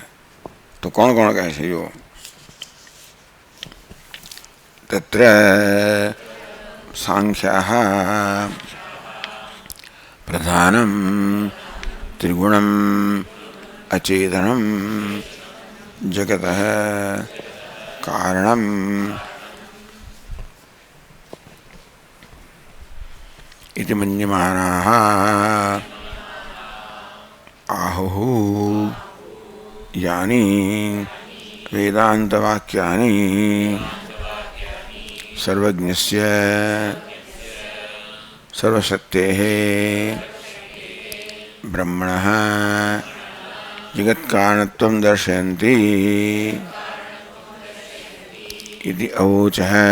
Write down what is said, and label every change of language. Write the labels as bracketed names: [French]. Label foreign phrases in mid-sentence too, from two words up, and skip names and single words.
[Gujarati] તો કોણ કોણ કહે છે? જો [Sanskrit] तत्र सांख्याः प्रधानम त्रिगुणम अचेतनम जगतः कारणम इति मन्यमानाः आहुः यानि वेदान्तवाक्यानि सर्वज्ञस्य सर्वशक्तेः ब्रह्मणः जगत्कारणत्वं दर्शयन्ति इति अवोचः.